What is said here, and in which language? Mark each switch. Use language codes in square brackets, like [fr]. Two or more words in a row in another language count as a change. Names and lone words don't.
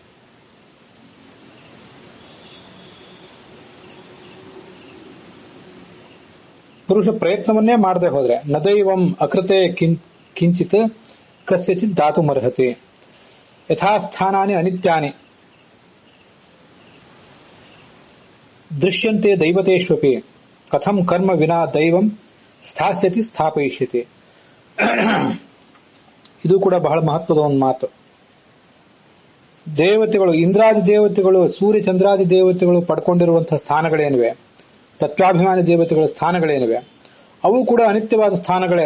[kn] ಪುರುಷ ಪ್ರಯತ್ನವನ್ನೇ ಮಾಡದೆ ಹೋದ್ರೆ [sa] ನದೈವಂ ಅಕೃತೆ ಕಿಂಚಿತ್ ಕಸ್ಯಚಿತ್ ಧಾತು ಮರ್ಹತಿ ಯಥಾಸ್ಥಾನಾನಿ ಅನಿತ್ಯಾನಿ ದೃಶ್ಯಂತೆ ದೈವತೇಶ್ವಪಿ ಕಥಂ ಕರ್ಮ ವಿನಾ ದೈವಂ ಸ್ಥಾಸ್ಯತಿ ಸ್ಥಾಪಯಿಷ್ಯತಿ. [kn] ಇದು ಕೂಡ ಬಹಳ ಮಹತ್ವದ ಒಂದು ಮಾತು. ದೇವತೆಗಳು, ಇಂದ್ರಾದಿ ದೇವತೆಗಳು, ಸೂರ್ಯ ಚಂದ್ರಾದಿ ದೇವತೆಗಳು ಪಡ್ಕೊಂಡಿರುವಂತಹ ಸ್ಥಾನಗಳೇನಿವೆ, ತತ್ವಾಭಿಮಾನಿ ದೇವತೆಗಳ ಸ್ಥಾನಗಳೇನಿವೆ, ಅವು ಕೂಡ ಅನಿತ್ಯವಾದ ಸ್ಥಾನಗಳೇ.